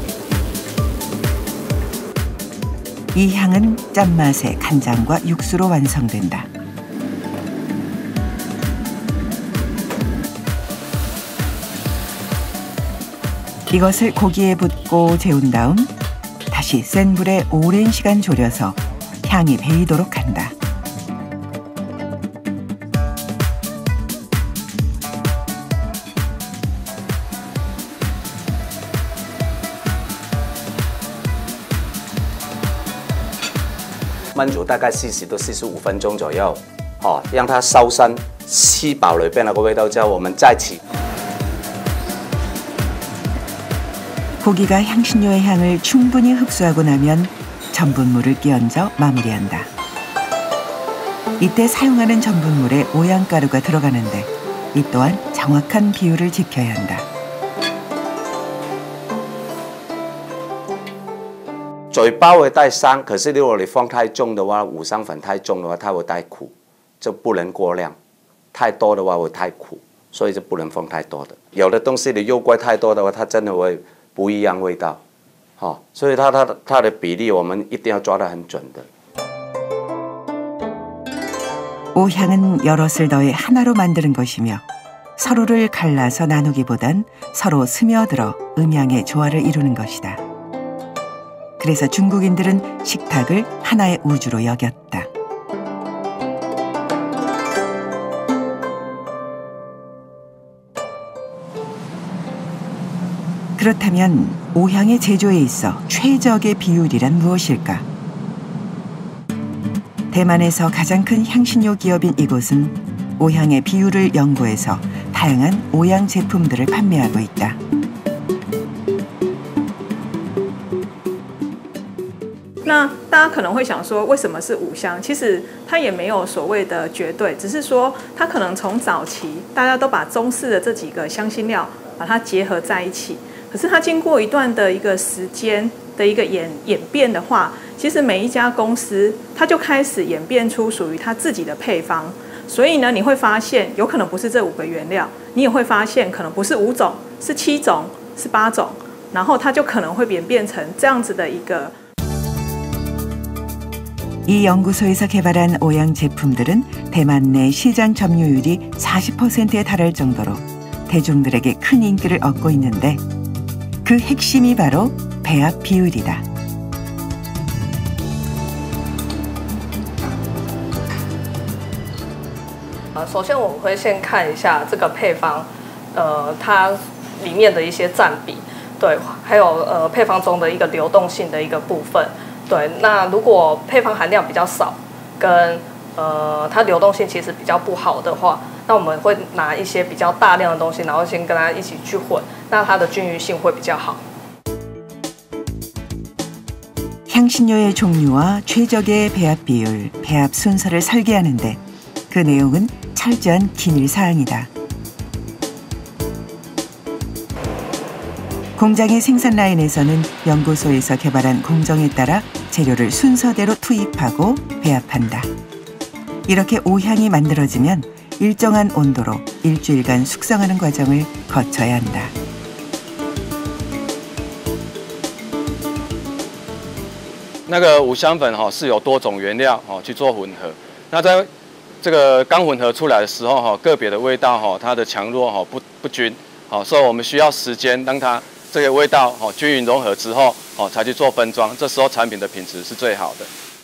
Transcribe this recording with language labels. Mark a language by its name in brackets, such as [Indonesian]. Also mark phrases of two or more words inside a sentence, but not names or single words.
[Korean] 이 향은 짠맛의 간장과 육수로 완성된다. 이것을 고기에 붓고 재운 다음 다시 센 불에 오랜 시간 졸여서 향이 배이도록 한다. [Chinese] 焖煮大概40到45分钟左右，让它烧身，吸饱里边那个味道之后，我们再起。 [Korean] 고기가 향신료의 향을 충분히 흡수하고 나면 전분물을 끼얹어 마무리한다. 이때 사용하는 전분물에 오향가루가 들어가는데 이 또한 정확한 비율을 지켜야 한다. [Chinese] 嘴巴会带香，可是如果你放太重的话，五香粉太重的话，它会带苦，就不能过量。太多的话会太苦，所以就不能放太多的。有的东西你肉桂太多的话，它真的会不一样味道，所以它的比例我们一定要抓得很准的。 [Korean] 오향은 여럿을 더해 하나로 만드는 것이며 서로를 갈라서 나누기보단 서로 스며들어 음향의 조화를 이루는 것이다. 그래서 중국인들은 식탁을 하나의 우주로 여겼다. 그렇다면 오향의 제조에 있어 최적의 비율이란 무엇일까? 대만에서 가장 큰 향신료 기업인 이곳은 오향의 비율을 연구해서 다양한 오향 제품들을 판매하고 있다. [Chinese] 那大家可能会想说，为什么是五香？其实它也没有所谓的绝对，只是说它可能从早期大家都把中式的这几个香辛料把它结合在一起，可是它经过一段的一个时间的一个演变的话，其实每一家公司它就开始演变出属于它自己的配方。所以呢，你会发现有可能不是这5个原料，你也会发现可能不是5种，是7种，是8种，然后它就可能会演变成这样子的一个。 [Korean] 이 연구소에서 개발한 오향 제품들은 대만 내 시장 점유율이 40%에 달할 정도로 대중들에게 큰 인기를 얻고 있는데 그 핵심이 바로 배합 비율이다. [Chinese] 首先我们会先看一下这个配方，它里面的一些占比，对，还有配方中的一个流动性的一个部分，对。那如果配方含量比较少，跟它流动性其实比较不好的话，那我们会拿一些比较大量的东西，然后先跟它一起去混，那它的均匀性会比较好。 [Korean] 향신료의 종류와 최적의 배합 비율, 배합 순서를 설계하는데 그 내용은 철저한 기밀 사항이다. 공장의 생산 라인에서는 연구소에서 개발한 공정에 따라 재료를 순서대로 투입하고 배합한다. 이렇게 오향이 만들어지면 일정한 온도로 일주일간 숙성하는 과정을 거쳐야 한다. [Chinese] 那个五香粉是有多种原料去做混合，那在这个刚混合出来的时候个别的味道它的强弱不均，所以我们需要时间让它这个味道均匀融合之后才去做分装，这时候产品的品质是最好的。